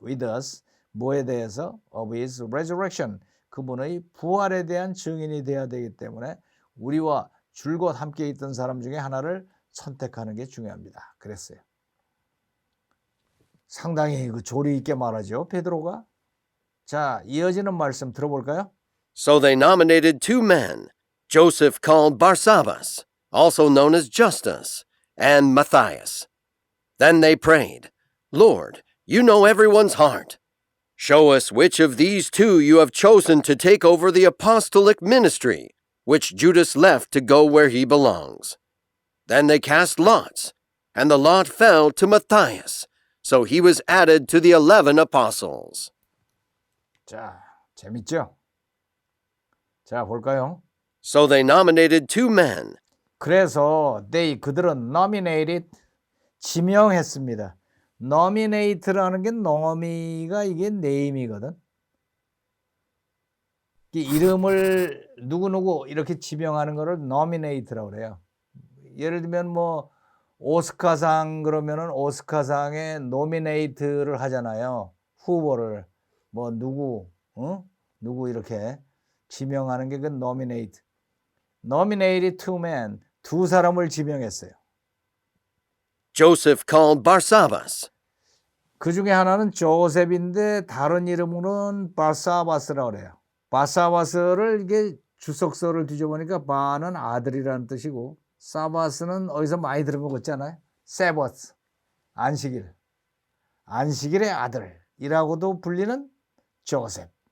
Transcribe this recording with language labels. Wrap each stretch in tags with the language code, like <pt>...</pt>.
<ko>With us 뭐에 대해서</ko> <en>of his resurrection</en> <ko>그분의 부활에 대한 증인이 돼야 되기 때문에 우리와 줄곧 함께 있던 사람 중에 하나를 선택하는 게 중요합니다. 그랬어요. 상당히 그 조리 있게 말하죠, 베드로가. 자, 이어지는 말씀 들어볼까요?</ko> <en>So they nominated two men, Joseph called Barsabbas, also known as Justus, and Matthias. Then they prayed, Lord, you know everyone's heart. Show us which of these two you have chosen to take over the apostolic ministry, which Judas left to go where he belongs. Then they cast lots, and the lot fell to Matthias, so he was added to the 11 apostles.</en> <ko>자, 재밌죠? 자, 볼까요?</ko> <en>So they nominated two men.</en> <ko>그래서 그들은 nominated 지명했습니다. nominate라는 게 no미가 이게 name이거든. 이름을 누구누구 이렇게 지명하는 거를 nominate라고 그래요. 예를 들면 뭐 오스카상 그러면은 오스카상에 nominate를 하잖아요. 후보를 뭐 누구 누구 이렇게 지명하는 게 그 nominate.</ko> <en>nominated two men</en> <ko>두 사람을 지명했어요.</ko> <en>Joseph called Barsabbas.</en> <ko>그 중에 하나는 조셉인데 다른 이름으로는 바사바스라고 그래요. 바사바스를 이게 주석서를 뒤져보니까 바는 아들이라는 뜻이고 사바스는 어디서 많이 들은 거 같잖아요. 세버스, 안식일. 안식일의 아들이라고도 불리는 조셉.</ko>